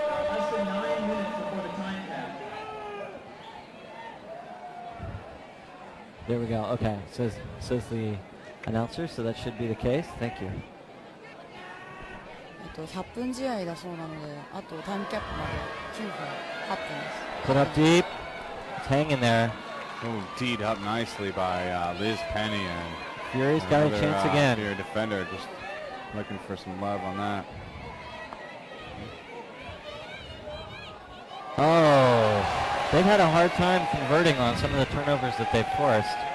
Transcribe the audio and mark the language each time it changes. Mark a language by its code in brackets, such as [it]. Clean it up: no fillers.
[en] Less than 9 minutes before the time cap. There we go. Okay, says the announcer, so that should be the case. Thank you. [ja] 100分試合だそうなので、あとタイムキャップまで9分8分です。 [en] Put up deep. It's hanging there. Oh, teed up nicely by Liz Penny, and Fury's got a chance again. Fury defender just looking for some love on that. Oh, they've had a hard time converting on some of the turnovers that they've forced.